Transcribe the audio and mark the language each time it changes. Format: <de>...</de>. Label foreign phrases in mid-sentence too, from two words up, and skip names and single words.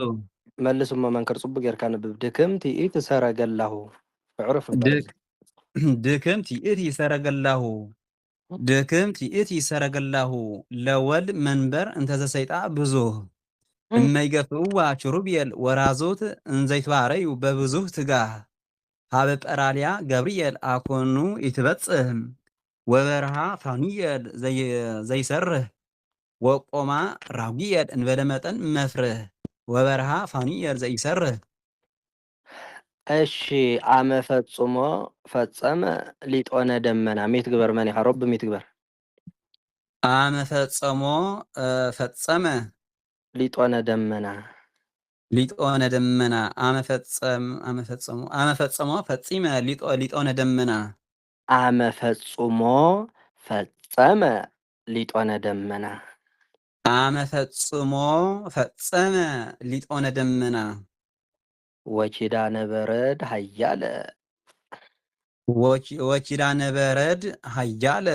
<ti>መልስ መንከር ጽቡቅ ጌርካ ንብብ</ti> <gez>ድክምት ይእቲ ሰረገላሁ ዕሩፍ ድክምት ይእቲ ሰረገላሁ ድክምት ይእቲ ሰረገላሁ ለወልድ መንበር እንተ ዘስተይጣ ብዙ እመይገፍእዋ ኪሩቤል ወራዙት እንዘይትባረዩ በብዙህ ትጋህ ሀበ ጰራልያ ገብርኤል አኮኑ ይትበጽህ ወበርሃ ፋኑኤል ዘይሰርህ ወቆማ ራጉኤል እንበለ መጠን መፍርህ ወበርሃ ፋኑኤል ዘይሰርህ። እሺ አመ ፈጽሞ ፈጸመ ሊጦነ ደመና ሜት ግበር መን ያሮብ ሜት ግበር አመ ፈጸሞ ፈጸመ ሊጦነ ደመና ሊጦነ ደመና አመ ፈጸሞ ፈጺመ ሊጦነ ደመና አመ ፈጽሞ ፈጸመ ሊጦነ ደመና አመ ፈጽሞ ፈጸመ ሊጦነ ደመና ወኪዳነ በረድ ሀያለ ወኪዳነ በረድ ሀያለ</gez>